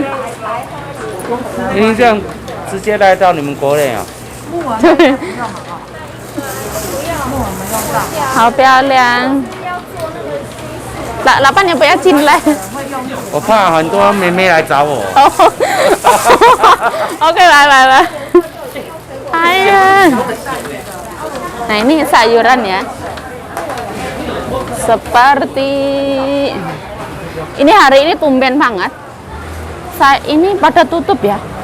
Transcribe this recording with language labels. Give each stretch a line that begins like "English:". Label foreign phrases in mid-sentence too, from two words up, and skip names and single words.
Chinese: 您这样直接来到你们国内啊？对。好漂亮。老板你不要进来。我怕很多妹妹来找我。
Indonesian: Oke, bye. Ayo. Nah ini sayuran ya. Seperti Ini hari ini tumben banget. Ini pada tutup ya.